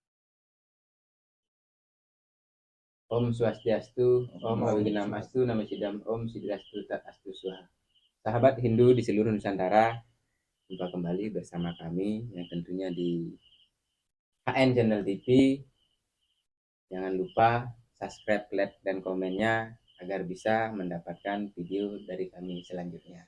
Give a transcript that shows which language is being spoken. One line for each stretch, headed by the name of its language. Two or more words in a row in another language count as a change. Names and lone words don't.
Sanskrit: Om Swastiastu, Om Awiginam Astu, Namo Sidam, Om Sidrastu Tat Astu Swaha.
Indonesian: Sahabat Hindu di seluruh Nusantara, jumpa kembali bersama kami yang tentunya di HN Channel TV. Jangan lupa subscribe, like, dan komennya agar bisa mendapatkan video dari kami selanjutnya.